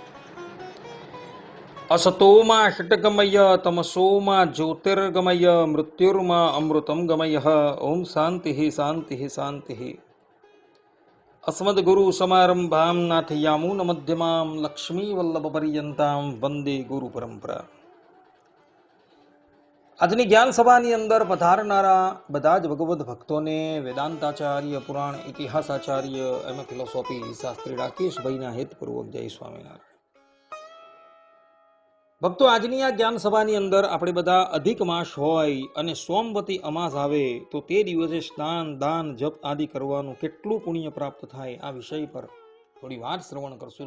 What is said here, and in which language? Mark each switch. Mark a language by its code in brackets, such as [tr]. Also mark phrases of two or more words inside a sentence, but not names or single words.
[sa] असतो मा षट्गमय तमसो मा ज्योतिर्गमय मृत्युर्मा अमृतं गमयः। ओम शान्तिः शान्तिः शान्तिः। अस्मद्गुरुसमारम्भां नाथयामुनमध्यमां लक्ष्मीवल्लभपर्यन्तां वन्दे गुरुपरम्परा। [gu] આજની જ્ઞાન સભાની અંદર પધારનારા બધા જ ભગવદ્ ભક્તોને વેદાંતાચાર્ય, પુરાણ ઇતિહાસાચાર્ય, એમાં ફિલોસોફી શાસ્ત્રી રાકેશભાઈના હેતપૂર્વક જય સ્વામિનારાયણ. ભક્તો, આજની આ જ્ઞાન સભાની અંદર આપણે બધા અધિક માસ હોય અને સોમવતી અમાસ આવે તો તે દિવસે સ્નાન, દાન, જપ આદિ કરવાનું કેટલું પુણ્ય પ્રાપ્ત થાય આ વિષય પર થોડી વાર શ્રવણ કરશું.